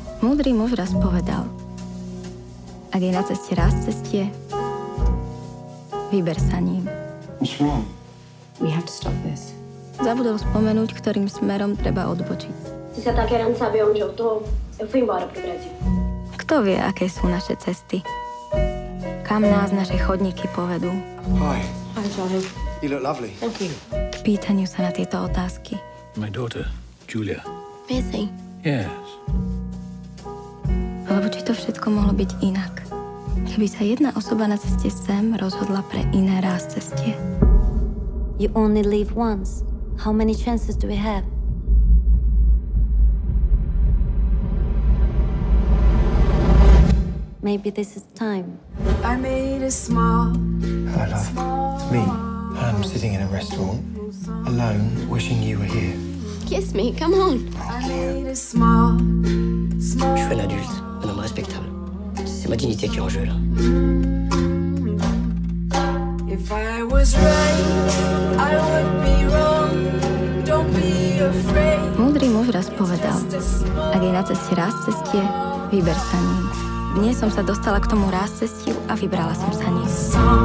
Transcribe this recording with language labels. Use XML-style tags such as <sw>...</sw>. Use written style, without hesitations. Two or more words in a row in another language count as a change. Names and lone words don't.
<sk>Múdry muž raz povedal, ak je na ceste raz cestie, vyber sa ním.</sk> <en>What's wrong? We have to stop this.</en> <sk>Zabudol spomenúť, ktorým smerom treba odbočiť.</sk> <pt>Se você tá querendo saber onde eu tô, eu fui embora pro Brasil.</pt> <sk>Kto vie, aké sú naše cesty? Kam nás naše chodníky povedú?</sk> <en>Hi. Hi, Charlie. You look lovely. Thank you.</en> <sk>K pýtaniu sa na tieto otázky.</sk> <en>My daughter, Julia. Busy. Yes.</en> <sk>Alebo či to všetko mohlo byť inak? Keby sa jedna osoba na ceste sem rozhodla pre iné raz cestie.</sk> <en>You only live once. How many chances do we have? Maybe this is time. I made a small. Hello, love. It's me. I'm sitting in a restaurant, alone, wishing you were here. Kiss me, come on. I made a small.</en> <fr>Je suis un adulte, un homme respectable. C'est ma dignité qui est en jeu, là.</fr> <en>If I was right, I would be wrong. Don't be afraid.</en> <sk>Múdry muž raz povedal, ak je na ceste raz cestie, vyber sa ním. Dnes som sa dostala k tomu raz cestiu a vybrala som sa ním.</sk>